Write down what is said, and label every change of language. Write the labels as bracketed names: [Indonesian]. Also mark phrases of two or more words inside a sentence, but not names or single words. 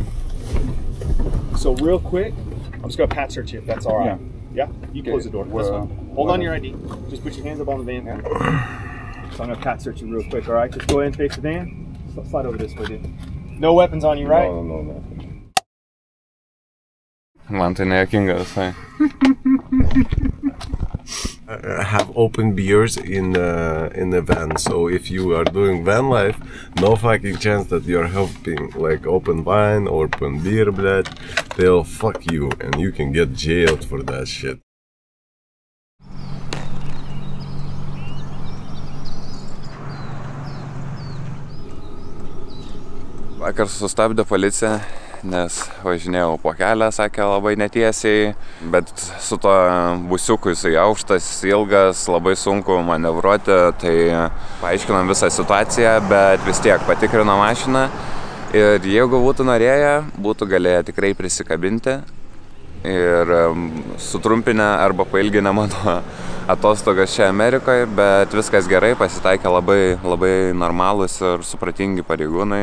[English] So, real quick, I'm just going to pat search you if that's alright. Yeah? You close the door. That's fine. Hold on to your ID. Just put your hands up on the van. So, I'm going to pat search you real quick, alright? Just go ahead and face the van. Slide over this way, dude. No weapons on you, right? No, nothing. [Lithuanian] Man tai nejuokinga visai. [English] I have open beers in the van, so if you are doing van life, no fucking chance that you're helping like open wine or open beer, blad. They'll fuck you and you can get jailed for that shit. [Lithuanian] Vakar sustabdė policija, nes važinėjau po kelią, sakė labai netiesiai, bet su to busiuku jisai aukštas, ilgas, labai sunku manevruoti, tai paaiškinom visą situaciją, bet vis tiek patikrino mašiną ir jeigu būtų norėję, būtų galėję tikrai prisikabinti ir sutrumpinę arba pailginę mano atostogas čia Amerikoje, bet viskas gerai, pasitaikė labai normalūs ir supratingi pareigūnai.